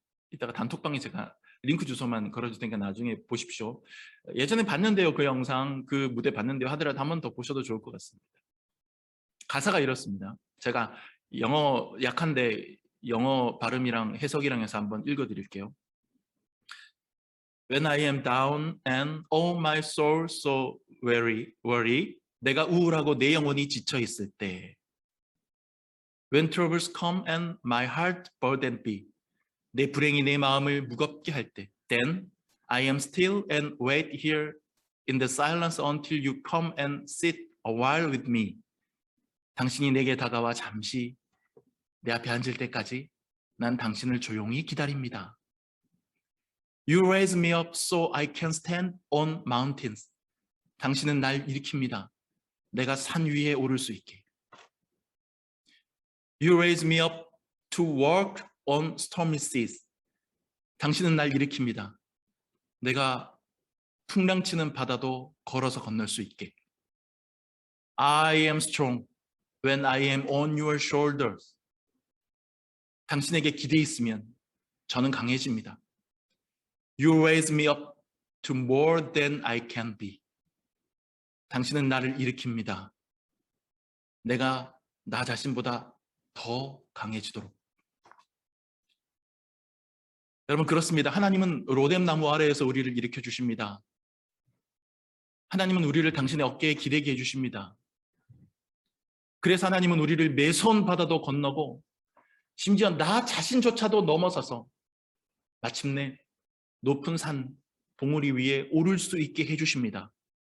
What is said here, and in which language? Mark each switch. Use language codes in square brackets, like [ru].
[ko] 이따가 단톡방에 제가 링크 주소만 걸어줄 테니까 나중에 보십시오. 예전에 봤는데요. 그 영상, 그 무대 봤는데요. 하더라도 한 번 더 보셔도 좋을 것 같습니다. 가사가 이렇습니다. 제가 영어 약한데 영어 발음이랑 해석이랑 해서 한번 읽어드릴게요. [en] When I am down and all my soul so worry, [ko] 내가 우울하고 내 영혼이 지쳐 있을 때, [en] When troubles come and my heart burdened be, [ko] 내 불행이 내 마음을 무겁게 할 때, [en] Then I am still and wait here in the silence until you come and sit a while with me. [ko] 당신이 내게 다가와 잠시 내 앞에 앉을 때까지 난 당신을 조용히 기다립니다. [en] You raise me up so I can stand on mountains. [ko] 당신은 날 일으킵니다. 내가 산 위에 오를 수 있게. [en] You raise me up to walk on stormy seas. [ko] 당신은 날 일으킵니다. 내가 풍랑치는 바다도 걸어서 건널 수 있게. [en] I am strong when I am on your shoulders. [ko] 당신에게 기대 있으면 저는 강해집니다. [en] You raise me up to more than I can be. [ko] 당신은 나를 일으킵니다. 내가 나 자신보다 더 강해지도록. 여러분 그렇습니다. 하나님은 로뎀 나무 아래에서 우리를 일으켜 주십니다. 하나님은 우리를 당신의 어깨에 기대게 해주십니다. 그래서 하나님은 우리를 매서운 바다도 건너고 심지어 나 자신조차도 넘어서서 마침내 높은 산 봉우리 위에 오를 수 있게 해주십니다.